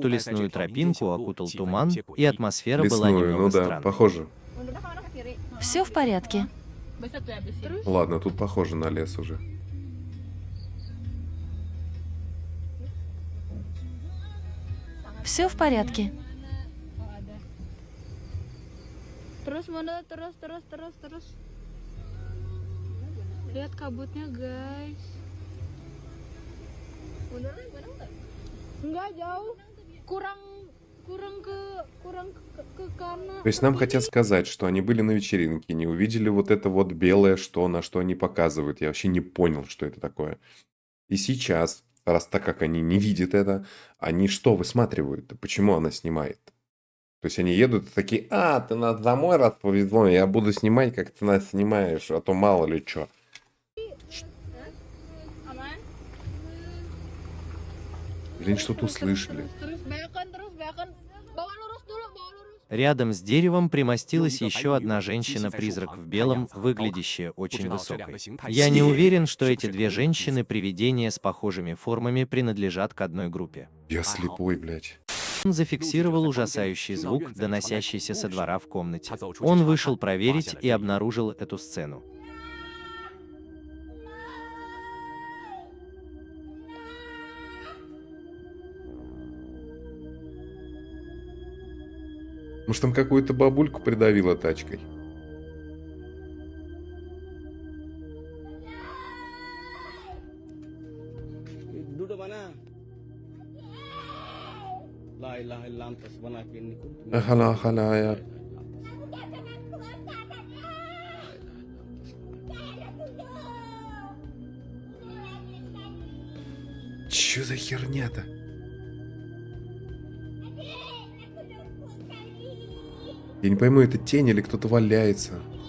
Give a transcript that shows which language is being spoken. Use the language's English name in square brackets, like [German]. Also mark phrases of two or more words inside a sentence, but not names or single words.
[Russian] эту лесную тропинку окутал туман, и атмосфера была Лесную, немного ну да, странной. похоже. Все в порядке. Ладно, тут похоже на лес уже. Все в порядке. [Indonesian] Terus mana terus. Lihat kabutnya, guys. Beneran nggak? Enggak jauh. Kurang ke kanan. [Russian] То есть нам хотят сказать, что они были на вечеринке, не увидели вот это вот белое, на что они показывают. Я вообще не понял, что это такое. И сейчас, раз так как они не видят это, они что высматривают? Почему она снимает? То есть они едут и такие: ты нас домой раз повезло, я буду снимать, как ты нас снимаешь, а то мало ли что. [Indonesian] Aman. [Russian] Блин, что-то услышали. [Indonesian] Terus beakan. Bawa lurus dulu, bawa lurus. [Russian] Рядом с деревом примостилась еще одна женщина-призрак в белом, выглядящая очень высокой. Я не уверен, что эти две женщины-привидения с похожими формами принадлежат к одной группе. Я слепой, блядь. Он зафиксировал ужасающий звук, доносящийся со двора в комнате. Он вышел проверить и обнаружил эту сцену. Может, там какую-то бабульку придавило тачкой? [Indonesian] Duduk mana? [Arabic] لا إله إلا الله [Indonesian] tasbanakin ikut. [Russian] Ахала, Чё за херня-то? Я не пойму, это тень или кто-то валяется.